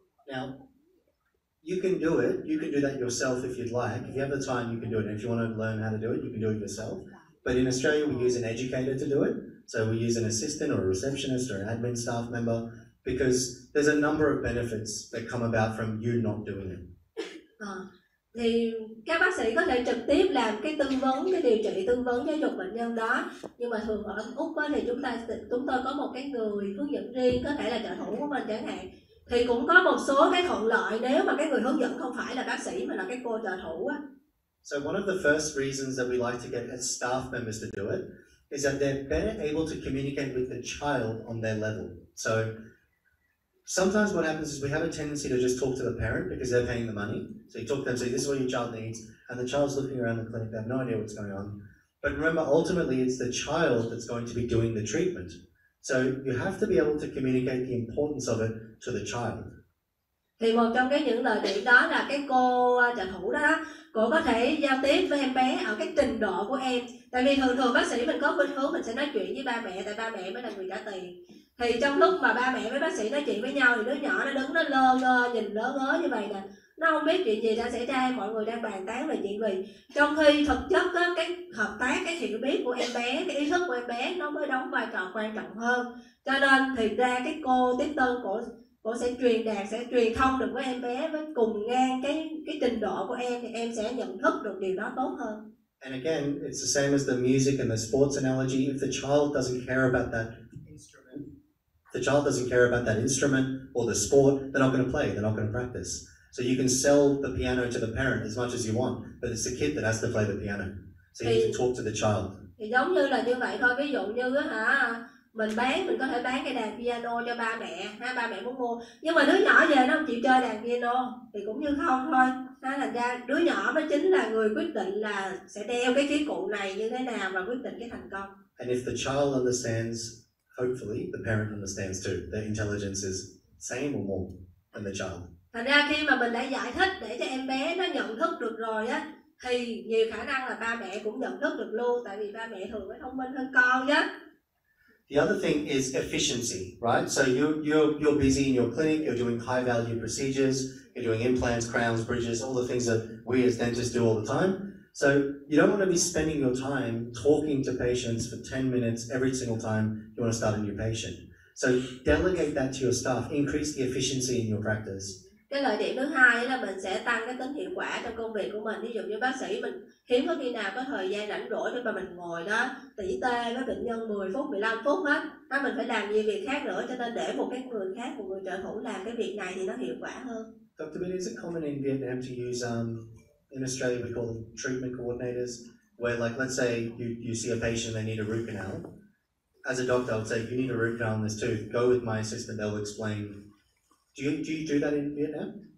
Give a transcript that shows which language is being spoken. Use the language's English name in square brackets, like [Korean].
[English] Now, you can do it. You can do that yourself if you'd like. If you have the time, you can do it. And if you want to learn how to do it, you can do it yourself. But in Australia, we use an educator to do it. So we use an assistant or a receptionist or an admin staff member because there's a number of benefits that come about from you not doing it. [Vietnamese] Thì các bác sĩ có thể trực tiếp làm cái tư vấn, cái điều trị tư vấn giáo dục bệnh nhân đó, nhưng mà thường ở Úc thì chúng tôi có một cái người hướng dẫn riêng, có thể là trợ thủ của mình chẳng hạn, thì cũng có một số cái thuận lợi nếu mà cái người hướng dẫn không phải là bác sĩ mà là cái cô trợ thủ á. [English] So one of the first reasons that we like to get as staff members to do it is that they're better able to communicate with the child on their level. So sometimes what happens is we have a tendency to just talk to the parent because they're paying the money. So you talk to them, say this is what your child needs, and the child's looking around the clinic, they have no idea what's going on. But remember, ultimately it's the child that's going to be doing the treatment. So you have to be able to communicate the importance of it to the child. [Vietnamese] Thì một trong những lợi điểm đó là cái cô trợ thủ đó, cô có thể giao tiếp với em bé ở cái trình độ của em. Tại vì thường bác sĩ mình có khuynh hướng mình sẽ nói chuyện với ba mẹ, tại ba mẹ mới là người trả tiền. Thì trong lúc mà ba mẹ với bác sĩ nói chuyện với nhau thì đứa nhỏ nó đứng nó lơ ngơ, nhìn lơ ngớ như vậy nè, nó không biết chuyện gì đang xảy ra, mọi người đang bàn tán về chuyện gì. Trong khi thực chất đó, cái hợp tác, cái hiểu biết của em bé, cái ý thức của em bé nó mới đóng vai trò quan trọng hơn. Cho nên thì ra cái cô tiếp tân cô sẽ truyền đạt, sẽ truyền thông được với em bé với cùng ngang cái trình độ của em, thì em sẽ nhận thức được điều đó tốt hơn. [English] And again, it's the same as the music and the sports analogy. If the child doesn't care about that instrument, if the child doesn't care about that instrument or the sport, they're not going to play, they're not going to practice. So you can sell the piano to the parent as much as you want, but it's the kid that has to play the piano. So you need to talk to the child. [Vietnamese] Thì giống như là như vậy thôi, ví dụ như mình có thể bán cái đàn piano cho ba mẹ, ba mẹ muốn mua, nhưng mà đứa nhỏ về nó không chịu chơi đàn piano thì cũng như không thôi. Thành ra đứa nhỏ mới chính là người quyết định là sẽ đeo cái khí cụ này như thế nào và quyết định cái thành công. [English] And if the child understands, hopefully the parent understands too. Their intelligence is same or more than the child. [Vietnamese] Thành ra khi mà mình đã giải thích để cho em bé nó nhận thức được rồi á, thì nhiều khả năng là ba mẹ cũng nhận thức được luôn, tại vì ba mẹ thường phải thông minh hơn con chứ. [English] The other thing is efficiency, right? So you're busy in your clinic, you're doing high value procedures, you're doing implants, crowns, bridges, all the things that we as dentists do all the time. So you don't want to be spending your time talking to patients for 10 minutes every single time you want to start a new patient. So delegate that to your staff, increase the efficiency in your practice. [Vietnamese] Cái lợi điểm thứ hai là mình sẽ tăng cái tính hiệu quả trong công việc của mình. Ví dụ như bác sĩ mình hiếm có khi nào có thời gian rảnh rỗi để mà mình ngồi đó tỉ tê với bệnh nhân 10 phút, 15 phút hết. Mình phải làm nhiều việc khác nữa, cho nên để một cái người khác, một người trợ thủ làm cái việc này thì nó hiệu quả hơn. [English] Dr. Bin, is it common in Vietnam to use, in Australia we call them treatment coordinators, where like let's say you see a patient, they need a root canal. As a doctor, I would say you need a root canal in this tooth. Go with my assistant, they'll explain. Do you do that in Vietnam?